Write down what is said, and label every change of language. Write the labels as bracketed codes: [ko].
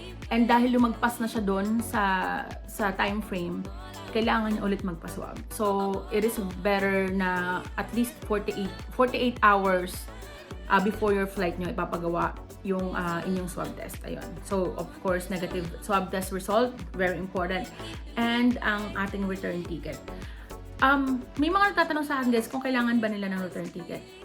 [tl] And dahil lumagpas na siya doon sa time frame, kailangan niya ulit magpa-swab. [en] So, it is better na at least 48 hours before your flight [tl] nyo ipapagawa yung inyong [en] swab test. Ayun. So, of course, negative swab test result, very important. [tl] And ang ating return ticket. May mga nagtatanong sa akin guys kung kailangan ba nila ng return ticket.